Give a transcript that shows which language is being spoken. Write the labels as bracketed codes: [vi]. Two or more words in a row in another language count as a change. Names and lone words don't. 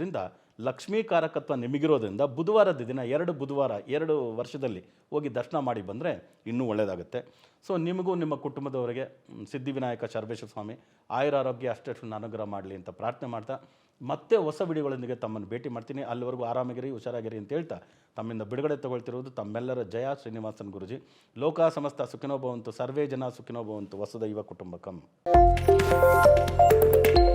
[kn] ಅದರಿಂದ ಲಕ್ಷ್ಮೀ ಕಾರಕತ್ವ ನಿಮಗಿರೋದ್ರಿಂದ ಬುಧವಾರದ ದಿನ 2 ಬುಧವಾರ 2 ವರ್ಷದಲ್ಲಿ ಹೋಗಿ ದರ್ಶನ ಮಾಡಿ ಬಂದರೆ ಇನ್ನೂ ಒಳ್ಳೆಯದಾಗುತ್ತೆ. ಸೊ ನಿಮಗೂ ನಿಮ್ಮ ಕುಟುಂಬದವರಿಗೆ ಸಿದ್ಧಿವಿನಾಯಕ ಶರಬೇಶ್ವರ ಸ್ವಾಮಿ ಆಯುರಾರೋಗ್ಯ ಅಷ್ಟಷ್ಟು ಅನುಗ್ರಹ ಮಾಡಲಿ ಅಂತ ಪ್ರಾರ್ಥನೆ ಮಾಡ್ತಾ ಮತ್ತೆ ಹೊಸ ವಿಡಿಯೋಗಳೊಂದಿಗೆ ತಮ್ಮನ್ನು ಭೇಟಿ ಮಾಡ್ತೀನಿ. ಅಲ್ಲಿವರೆಗೂ ಆರಾಮಾಗಿರಿ, ಹುಷಾರಾಗಿರಿ ಅಂತ ಹೇಳ್ತಾ ತಮ್ಮಿಂದ ಬಿಡುಗಡೆ ತಗೊಳ್ತಿರುವುದು ತಮ್ಮೆಲ್ಲರ ಜಯ ಶ್ರೀನಿವಾಸನ್ ಗುರುಜಿ. [sa] ಲೋಕ ಸಮಸ್ತ ಸುಖಿನೋ ಭವಂತು, ಸರ್ವೇ ಜನ ಸುಖಿನೋ ಭವಂತು, ವಸುದೈವ ಕುಟುಂಬಕಂ.